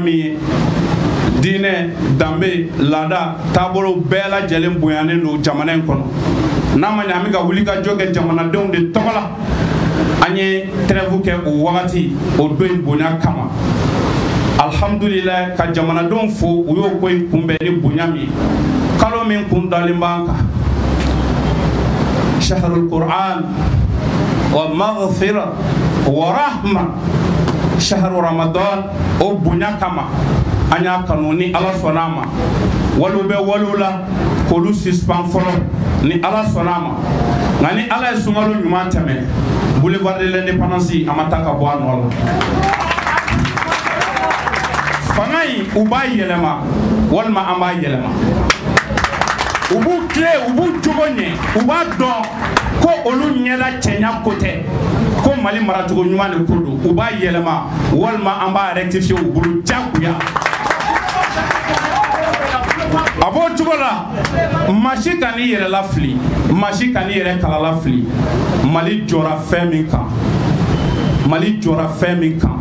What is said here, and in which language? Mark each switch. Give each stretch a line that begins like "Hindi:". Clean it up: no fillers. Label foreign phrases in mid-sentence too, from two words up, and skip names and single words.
Bambara: min ye diinɛ danbe laada taabolo bɛɛ lajɛlen bonyanen don jamana in kɔnɔ n'a ma ɲɛ an bɛ ka wuli ka jɔ kɛ jamanadenw de tɔgɔ la an ye trêve kɛ o wagati o don in bonya kama alhamdulillah ka jamanadenw fo u y'o ko in kunbɛn ni bonya min ye kalo min kun dalen b'an kan
Arabic: شهر القرآن والمغفرة والرحمة شهر رمضان
Bambara: o bonya kama an y'a kanu ni ala sɔnna a ma waliw bɛ waliw la k'olu suspend fɔlɔ ni ala sɔnna a ma nka ni ala ye sunkalo ɲuman tɛmɛ boulevard de l'indépendance a ma taa ka bɔ a nɔ la fanga in u b'a yɛlɛma walima an b'a yɛlɛma u b'u tile u b'u jogo ɲɛ u b'a dɔn ko olu ɲɛda cɛɲa ko tɛ ko Mali maracogo ɲuman de ko don u b'a yɛlɛma walima an b'a rectifier u bolo jagoya a b'o cogo la masi ka n'i yɛrɛ lafili masi ka n'i yɛrɛ kala lafili Mali jɔra fɛn min kan Mali jɔra fɛn min kan